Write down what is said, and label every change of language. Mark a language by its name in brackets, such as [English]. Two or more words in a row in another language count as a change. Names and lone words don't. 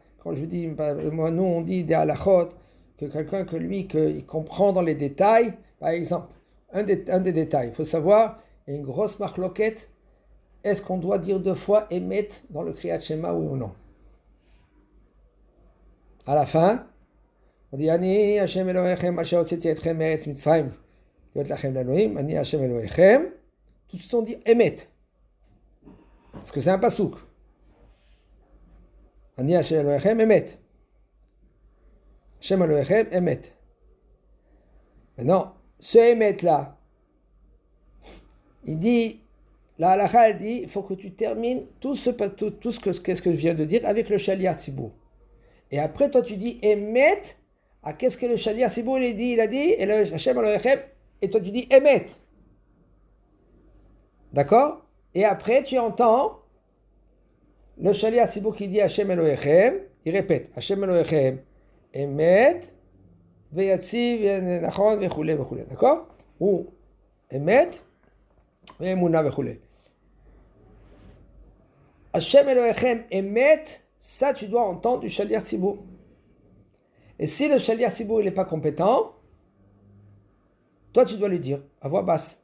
[French] Quand je dis, nous on dit des halachot, que quelqu'un que lui, qu'il comprend dans les détails, par exemple, un des détails, il faut savoir, il y a une grosse marloquette. Est-ce qu'on doit dire 2 fois Emet dans le [Hebrew] קריאת שמע, [French] oui ou non? À la fin, on dit [Hebrew] אני השם אלוהיכם אשר הוצאתי אתכם מארץ מצרים להיות לכם לאלוהים, אני השם אלוהיכם. [French] Tout de suite on dit Emet. Parce que c'est un pasouk. [Hebrew] אני השם אלוהיכם אמת. השם אלוהיכם אמת. [French] Maintenant, ce Emet là, il dit, la halakha, elle dit, il faut que tu termines tout ce que je viens de dire avec le [Hebrew] שליח ציבור. [French] Et après, toi, tu dis Emet, qu'est-ce que le [Hebrew] שליח ציבור [French] il a dit, et le [Hebrew] השם אלוהיכם, [French] et toi, tu dis Emet. D'accord? Et après, tu entends le [Hebrew] שליח ציבור [French] qui dit [Hebrew] השם אלוהיכם, [French] il répète [Hebrew] השם אלוהיכם, אמת, ויציב, נכון, וכולי, וכולי. [French] D'accord? [Hebrew] או אמת, ואמונה וכולי. השם אלוהיכם אמת, [French] ça tu dois entendre du [Hebrew] שליח ציבור. [French] Et si le [Hebrew] שליח ציבור [French] il n'est pas compétent, toi tu dois lui dire à voix basse.